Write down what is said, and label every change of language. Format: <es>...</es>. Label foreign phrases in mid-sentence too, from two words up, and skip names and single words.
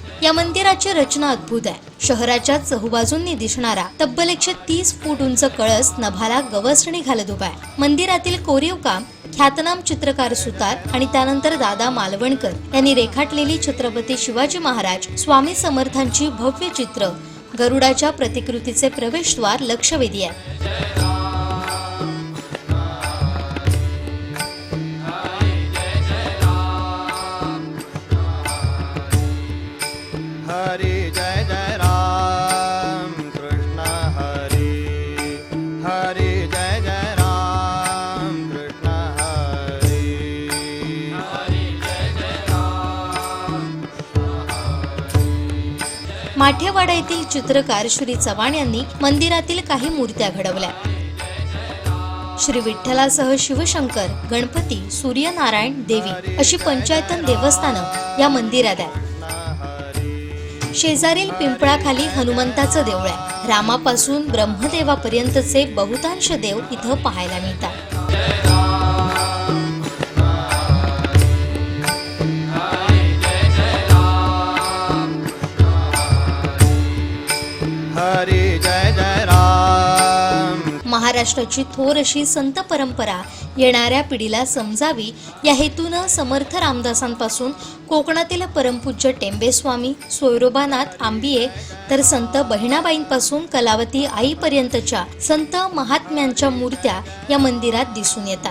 <mr>या मंदिराची रचना अद्भुत आहे. शहराच्या चहूबाजूंनी दिसणारा तब्बल 130 फूट उंच कळस नभाला गवसणी घालत उभा आहे. मंदिरातील कोरीव काम ख्यातनाम चित्रकार सुतार आणि त्यानंतर दादा मालवणकर यांनी रेखाटलेली छत्रपती शिवाजी महाराज, स्वामी समर्थांची भव्य चित्र, गरुडाच्या प्रतिकृतीचे प्रवेशद्वार लक्षवेधी आहे. हरी जय जय राम कृष्ण हरी. हरी जय जय राम कृष्ण हरी. माठेवाडा येथील चित्रकार श्री चव्हाण यांनी मंदिरातील काही मूर्त्या घडवल्या. श्री विठ्ठलासह शिवशंकर, गणपती, सूर्यनारायण, देवी अशी पंचायतन देवस्थानं या मंदिरात आहेत. शेजारील पिंपळाखाली हनुमंताचं देऊळ आहे. रामापासून ब्रह्मदेवापर्यंतचे बहुतांश देव इथं पाहायला मिळतात. हरी जय जय राम. महाराष्ट्राची थोर अशी संत परंपरा येणाऱ्या पिढीला समजावी या हेतूनं समर्थ रामदासांपासून कोकणातील परमपूज्य टेंबेस्वामी, सोयरोबानाथ आंबिये तर संत बहिणाबाईंपासून कलावती आईपर्यंतच्या संत महात्म्यांच्या मूर्त्या या मंदिरात दिसून येतात.</mr>